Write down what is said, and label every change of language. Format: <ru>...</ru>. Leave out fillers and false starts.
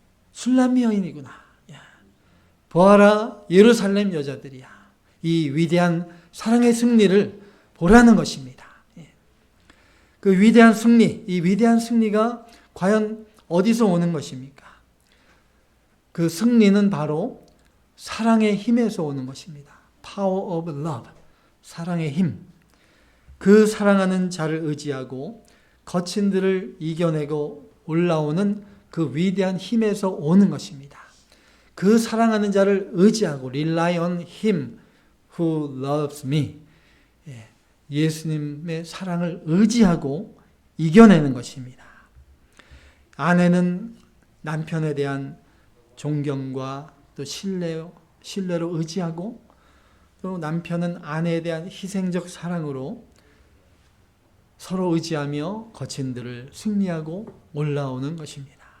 <ko>술람미 여인이구나. 보아라, 예루살렘 여자들이야. 이 위대한 사랑의 승리를 보라는 것입니다. 그 위대한 승리, 이 위대한 승리가 과연 어디서 오는 것입니까? 그 승리는 바로 사랑의 힘에서 오는 것입니다.</ko> <en>Power of love,</en> <ko>사랑의 힘. 그 사랑하는 자를 의지하고 거친들을 이겨내고 올라오는 그 위대한 힘에서 오는 것입니다. 그 사랑하는 자를 의지하고</ko> <en>rely on him who loves me.</en> <ko>예수님의 사랑을 의지하고 이겨내는 것입니다. 아내는 남편에 대한 존경과 또 신뢰로 의지하고 또 남편은 아내에 대한 희생적 사랑으로 서로 의지하며 거친들을 승리하고 올라오는 것입니다.</ko>